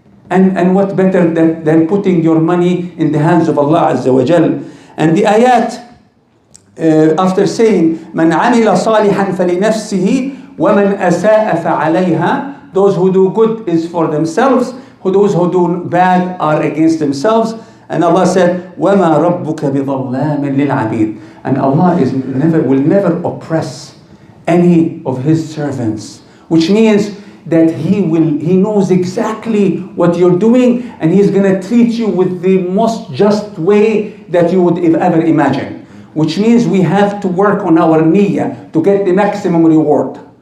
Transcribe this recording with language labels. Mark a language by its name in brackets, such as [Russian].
[English] And what better than putting your money in the hands of Allah Azza wa Jal. And the ayat, after saying, [Arabic] مَنْ عَمِلَ صَالِحًا فَلِنَفْسِهِ وَمَنْ أَسَاءَ فَعَلَيْهَا, [English] those who do good is for themselves, those who do bad are against themselves. And Allah said, [Arabic] وَمَا رَبُّكَ بِظَلَّامٍ لِلْعَبِيدِ. [English] And Allah will never oppress any of His servants, which means that He knows exactly what you're doing, and He's going to treat you with the most just way that you would ever imagine. Which means we have to work on our niyyah to get the maximum reward.